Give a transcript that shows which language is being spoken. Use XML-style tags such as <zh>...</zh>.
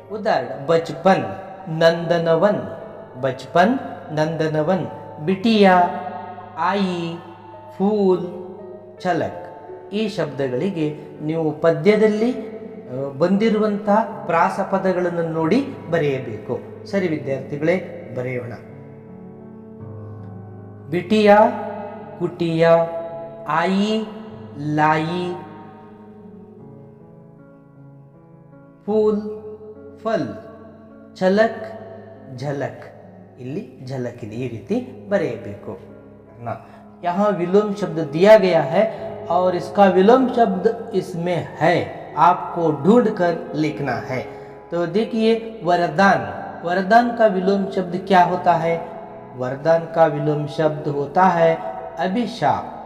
<kn>ಉದಾಹರಣೆ ಬಚ್ಪನ್, ನಂದನವನ್. ಬಚ್ಪನ್, ನಂದನವನ್.</kn> <hi>ಬಿಟಿಯಾ, ಆಯಿ, ಫೂಲ್, ಛಲಕ್.</hi> <kn>ಈ ಶಬ್ದಗಳಿಗೆ ನೀವು ಪದ್ಯದಲ್ಲಿ ಬಂದಿರುವಂತಹ ಪ್ರಾಸ ಪದಗಳನ್ನು ನೋಡಿ ಬರೆಯಬೇಕು. ಸರಿ ವಿದ್ಯಾರ್ಥಿಗಳೇ, ಬರೆಯೋಣ.</kn> <hi>ಬಿಟಿಯಾ, ಕುಟಿಯಾ, ಆಯಿ, लाई, फूल, फल, झलक, झलक.</hi> <kn>ಇಲ್ಲಿ झलक ಇದೆ, ಈ ರೀತಿ ಬರೆಯಬೇಕು ना.</kn> <hi>यहाँ विलोम शब्द दिया गया है और इसका विलोम शब्द इसमें है, आपको ढूंढ कर लिखना है. तो देखिए वरदान. वरदान का विलोम शब्द क्या होता है? वरदान का विलोम शब्द होता है अभिशाप.</hi>